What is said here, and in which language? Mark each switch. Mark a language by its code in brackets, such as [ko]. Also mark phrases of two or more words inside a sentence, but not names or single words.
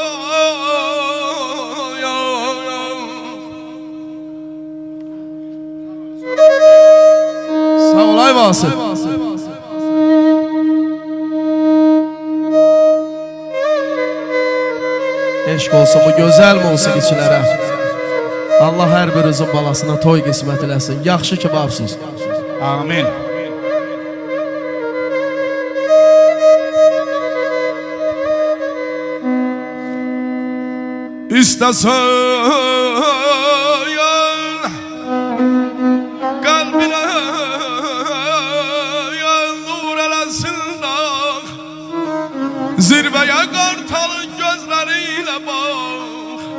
[az] Sağ ol Ayvası. Eşq olsun bu gözəl musiqiçilərə. Allah hər birinizin balasına toy qismət eləsin. Yaxşı ki varsınız. Amin. [tr] İstesen kalbine nur elesin dağ, zirveye kartalın gözleriyle bak.